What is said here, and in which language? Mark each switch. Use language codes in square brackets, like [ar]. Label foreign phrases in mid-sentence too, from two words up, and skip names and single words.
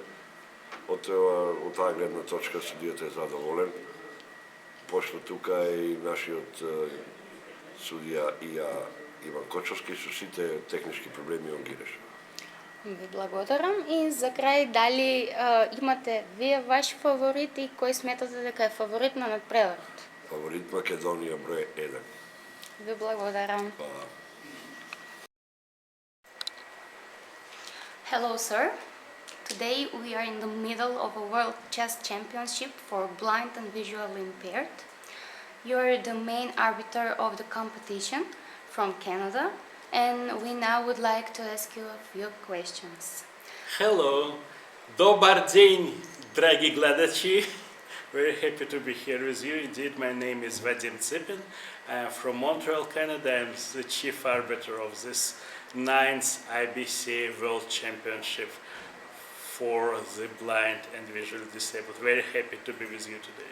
[mk] Од таа гледна точка судијата е задоволен, пошто тука е и нашиот судија Иван Кочовски со сите технички проблеми он ги решава. Ви благодарам и за крај дали имате вие ваши фаворити и кој сметате дека е фаворит на надпреварот? Фаворит Македонија број 1. Ви благодарам. [en] Hello, sir. Today we are in the middle of a World Chess Championship for blind and visually impaired. You are the main arbiter of the competition from Canada, and we now would like to ask you a few questions. Hello, [ru] dobar день, [mk] драги гледачи. [en] Very happy to be here with you. Indeed, my name is Vadim Tsipin. I am from Montreal, Canada. I'm the chief arbiter of this 9th IBC World Championship for the blind and visually disabled. Very happy to be with you today.